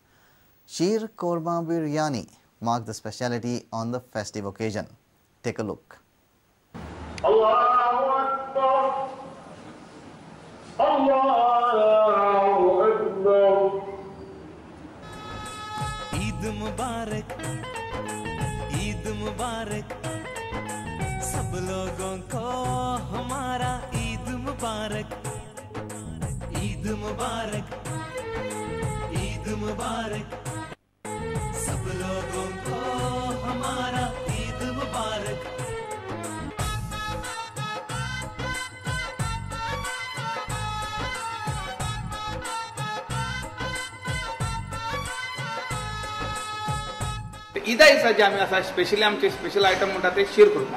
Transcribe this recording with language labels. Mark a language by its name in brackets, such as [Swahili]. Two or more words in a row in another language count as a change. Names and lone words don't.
[English] Sheer Korma Biryani marked the speciality on the festive occasion. Take a look. [Arabic] الله أكبر. الله أكبر. عيد مبارك، عيد مبارك. [Hindi] सब लोगों को हमारा ईद मुबारक, ईद मुबारक, ईद मुबारक. सब लोगों को हमारा ईद मुबारक. [Konkani] ईदा दिसाचे आमी आसा स्पेशली आमचे [English] special item [Konkani] म्हणटा ते शीर खुर्मा.